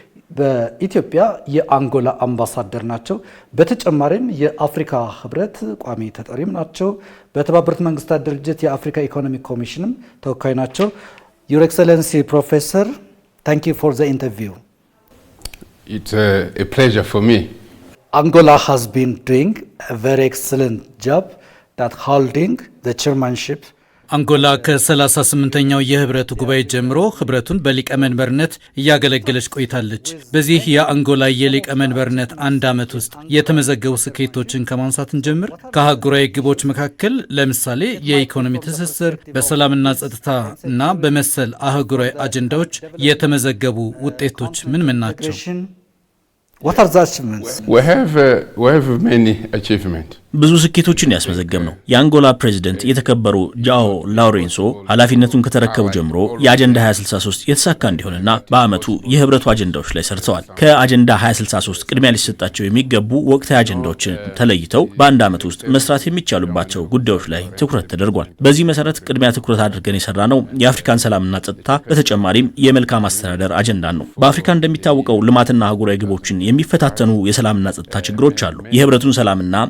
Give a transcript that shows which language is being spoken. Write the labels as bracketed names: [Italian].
[Amharic] በኢትዮጵያ የአንጎላ አምባሳደር ናቸው። በተጨማሪም የአፍሪካ ህብረት ቋሚ ተጠሪም ናቸው። በተባበሩት መንግስታት ድርጅት የአፍሪካ ኢኮኖሚክ ኮሚሽንም ተወካይ ናቸው። ዩር ኤክሰለንሲ ፕሮፌሰር [English] thank you for the interview. It's a pleasure for me. Angola has been doing a very excellent job that holding the chairmanship. [Amharic] አንጎላ ከ38ኛው የህብረቱ ጉባኤ ጀምሮ ህብረቱን በሊቀመንበርነት እያገለገለች ቆይታለች። በዚህ የአንጎላ የሊቀመንበርነት አንድ ዓመት ውስጥ የተመዘገቡ ስኬቶችን ከማንሳት እንጀምር። ከአህጉራዊ ግቦች መካከል ለምሳሌ የኢኮኖሚ ትስስር፣ በሰላምና ጸጥታ እና በመሰል አህጉራዊ አጀንዳዎች የተመዘገቡ ውጤቶች ምን ናቸው? [English] What are the achievements? We have many achievements. [Amharic] ብዙ ስኬቶችን ያስመዘገብ ነው። የአንጎላ ፕሬዝዳንት የተከበሩ ጃኦ ላውሬንሶ ኃላፊነቱን ከተረከቡ ጀምሮ የአጀንዳ 2063 የተሳካ እንዲሆንና በአመቱ የህብረቱ አጀንዳዎች ላይ ሰርተዋል። ከአጀንዳ 2063 ቅድሚያ ሊሰጣቸው የሚገቡ ወቅታዊ አጀንዳዎችን ተለይተው በአንድ ዓመት ውስጥ መስራት የሚቻሉባቸው ጉዳዮች ላይ ትኩረት ተደርጓል። በዚህ መሰረት ቅድሚያ ትኩረት አድርገን የሰራነው የአፍሪካን ሰላምና ጸጥታ፣ በተጨማሪም የመልካም አስተዳደር አጀንዳን ነው። በአፍሪካ እንደሚታወቀው ልማትና አህጉራዊ ግቦችን የሚፈታተኑ የሰላምና ጸጥታ ችግሮች አሉ። የህብረቱን ሰላምና